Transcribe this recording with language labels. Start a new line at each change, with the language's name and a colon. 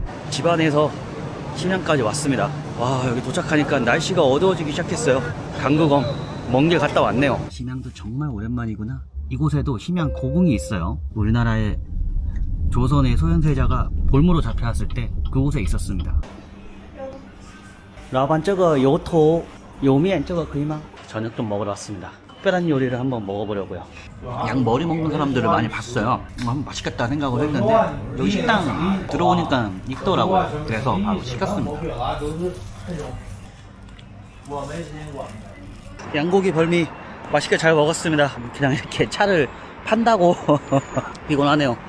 Korean: 집안에서 심양까지 왔습니다. 와, 여기 도착하니까 날씨가 어두워지기 시작했어요. 강구검 먼 길 갔다 왔네요. 심양도 정말 오랜만이구나. 이곳에도 심양 고궁이 있어요. 우리나라의 조선의 소현세자가 볼모로 잡혀왔을 때 그곳에 있었습니다.
Chinese: 老板这个油头油面这个可以吗?
Korean: 저녁 좀 먹으러 왔습니다. 특별한 요리를 한번 먹어보려고요. 양 머리 먹는 사람들을 많이 봤어요. 맛있겠다 생각을 했는데 여기 식당 들어오니까 있더라고요. 그래서 바로 시켰습니다. 양고기 벌미 맛있게 잘 먹었습니다. 그냥 이렇게 차를 판다고 피곤하네요.